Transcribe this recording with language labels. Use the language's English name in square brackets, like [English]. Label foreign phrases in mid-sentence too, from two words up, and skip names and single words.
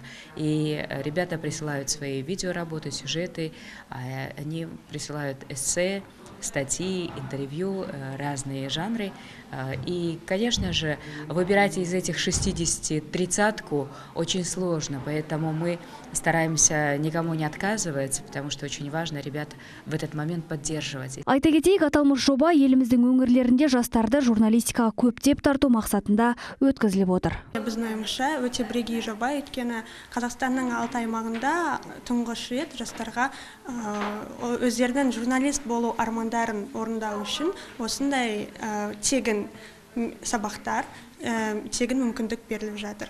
[Russian] И ребята присылают свои видеоработы, сюжеты, они присылают эссе, статьи, интервью, разные жанры. И, конечно же, выбирать из этих 60 30-ку очень сложно, поэтому мы стараемся никому не отказывать, потому что очень важно ребят в этот момент поддерживать. [Kazakh] Айта кетейік, аталмыш жоба еліміздің өңірлерінде жастарды журналистикаға көптеп тарту мақсатында өткізіліп отыр. Біздің ойымызша өте бірегей жоба, өйткені Қазақстанның 6 аймағында тұңғыш рет жастарға өздерінің журналист болу армандарын орындау үшін осындай тегін сабақтар, тегін мүмкіндік беріліп жатыр.